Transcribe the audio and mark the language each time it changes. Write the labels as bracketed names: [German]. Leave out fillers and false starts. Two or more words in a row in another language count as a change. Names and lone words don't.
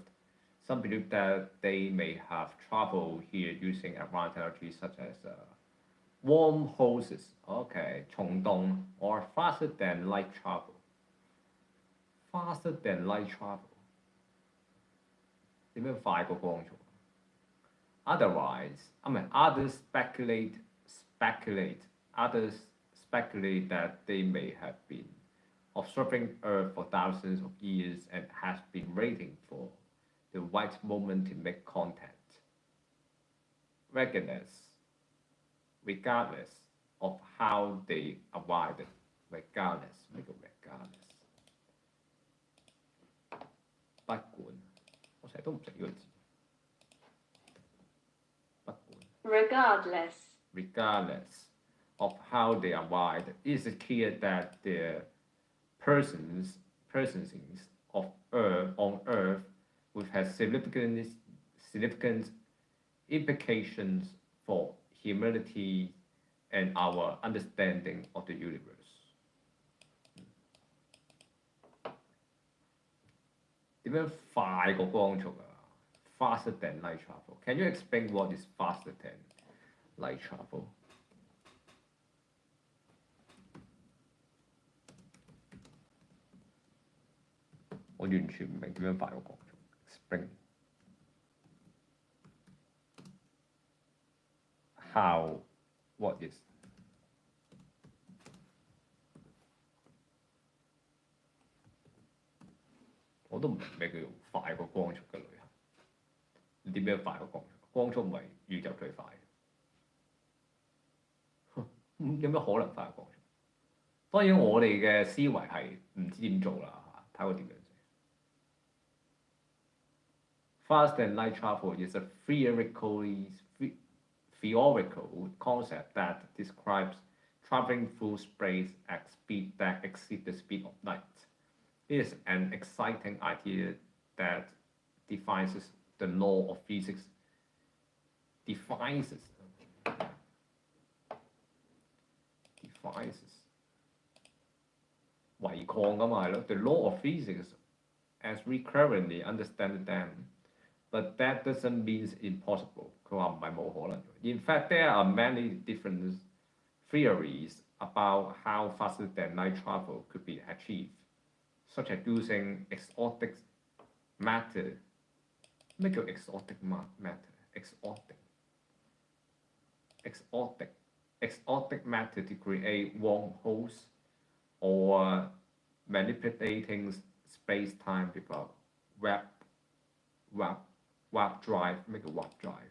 [English] Some believe that they may have traveled here using advanced technologies such as wormholes, okay, 蟲洞 or faster than light travel. Faster than light travel. [Cantonese] 點樣快過光速 [English] ？Others speculate that they may have been observing Earth for thousands of years and has been waiting for the right moment to make contact. Regardless of how they arrived, regardless [Cantonese] 咩叫 [English] regardless？ [Cantonese] 不管，我成日都唔識呢個字。 [English] 不管。Regardless of how they arrived, it is clear that their presence on Earth would have significant implications for humanity and our understanding of the universe. [Cantonese] 點樣快過光速啊 ？ [English] Faster than light travel. Can you explain what is faster than light travel？ [Cantonese] 我完全唔明點樣快過光速。 [English] Explain how what is？ [Cantonese] 我都唔明咩叫快過光速嘅旅行。你點樣快過光速？光速唔係宇宙最快嘅，有咩可能快過光速？當然我哋嘅思維係唔知點做啦嚇，睇我點樣。 [English] Faster than light travel is a theoretical concept that describes traveling through space at speed that exceeds the speed of light. It is an exciting idea that defies the law of physics defies [Cantonese] 違抗㗎嘛係咯 [English] ，the law of physics as we currently understand them, but that doesn't mean impossible。 [Cantonese] 佢話唔係冇可能。 [English] In fact, there are many different theories about how faster than light travel could be achieved, such as using exotic matter。 [Cantonese] 咩叫 [English] exotic matter？exotic matter to create wormholes or manipulating space-time with a warp drive， [Cantonese] 咩叫 warp drive？